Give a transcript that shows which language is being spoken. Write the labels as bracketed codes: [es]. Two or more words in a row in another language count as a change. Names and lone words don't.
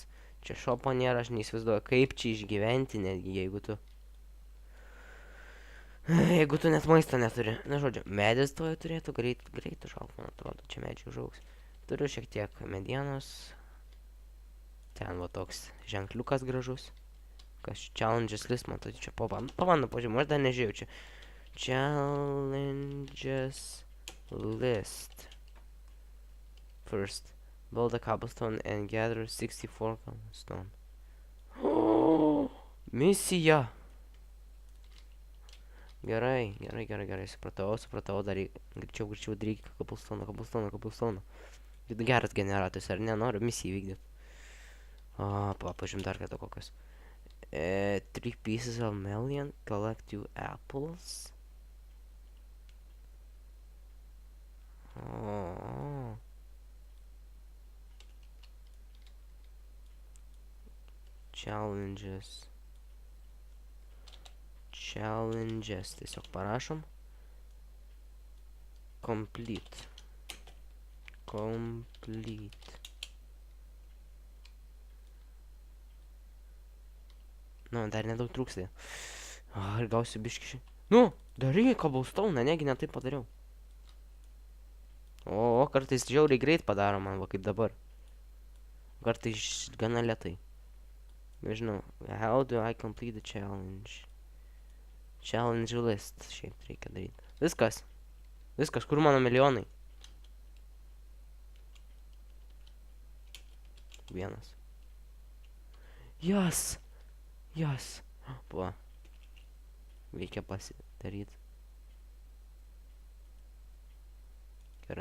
[lt] Čia šopo nėra, aš neįsivaizduoju, kaip čia išgyventi, netgi jeigu tu... Jeigu tu net maisto neturi. Na, žodžiu, medis toje turėtų greit užaugt, man atrodo, čia medžiai užaugs. Turiu šiek tiek medienos. Ten va toks ženkliukas gražus. Kas [en] challenges list, [lt] man tai čia pabando pažiūrėjau, aš dar nežiūrėjau čia. [en] Challenges list. First. Build a cobblestone and gather 64 cobblestone. [lt] Misija! Gerai, supratau, dar greičiau daryk cobblestone. Geras generatorius, ar ne, noriu misiją įvykdyti. Pažiūrėjom dar kada kokios. [en] 3 pieces of melon, collect 2 apples. [lt] Challenges, tiesiog parašom. Complete. Nu, dar nedaug trūksta. Ar gausiu biškį. Nu, darai cobblestone, negi netaip padariau. O, kartais žiauriai greit padaro man, va kaip dabar. Kartais gana lėtai. Nežinau, [en] how do I complete the challenge? Challenge list, [lt] šiaip reikia daryti. Viskas, kur mano milijonai? Vienas. Yes. Va. Reikia pasidaryti. Gerai.